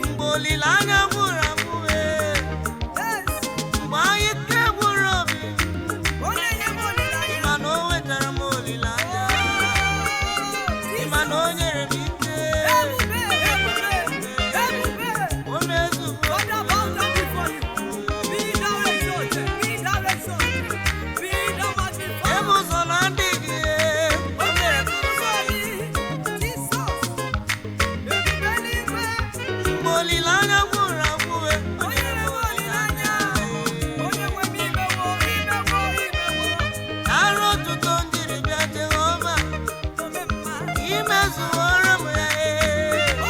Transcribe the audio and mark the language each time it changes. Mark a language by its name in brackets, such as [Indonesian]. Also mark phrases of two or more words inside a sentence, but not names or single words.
[Igbo] Mgbe olileanya gwụrụ agwụ, ee. [English] Yes. [Igbo] Mgbe anyị ike gwụrụ obi, Onye nye m olileanya. ị ma na o wetara m olileanya. Oh, Ị ma na o Jesus. nyere m ike. Ebube, ebube. Ebube. O mezugo. [English] Father, bow down before you. Be thou exalted. Be thou exalted. Be thou magnified. [Igbo] Ebe ụzọ na ndị gị, eh. O mere ka ụzọ dị. Jesus. Ebube n'igwe. Mgbe olileanya gwụrụ agwụ, eh. Onye nwe olileanya. Onye nwe m imewo, imewo, imewo. Nara otuto njiri bịa Jehova, imezuworo m ya, ee.